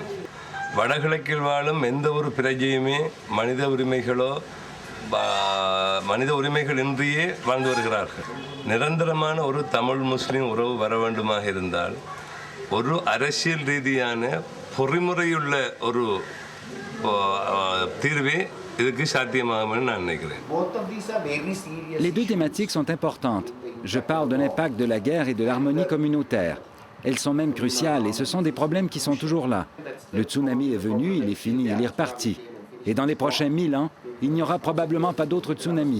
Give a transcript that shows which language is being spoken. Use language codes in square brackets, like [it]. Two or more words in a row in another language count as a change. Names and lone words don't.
[ta] வடகிழக்கில் வாழும் எந்த ஒரு பிரஜையுமே மனித உரிமைகள் இன்றியே வாழ்ந்து வருகிறார்கள். நிரந்தரமான ஒரு தமிழ் முஸ்லீம் உறவு வர வேண்டுமாக இருந்தால் ஒரு அரசியல் ரீதியான பொறிமுறையுள்ள ஒரு தீர்வே இதுக்கு சாத்தியமாகும்னு நான் நினைக்கிறேன். [fr] Les deux thématiques sont importantes. Je parle de l'impact de la guerre et de l'harmonie communautaire. Elles sont même cruciales et ce sont des problèmes qui sont toujours là. Le tsunami est venu, il est fini, il est reparti. Et dans les prochains 1000 ans, il n'y aura probablement pas d'autres tsunamis.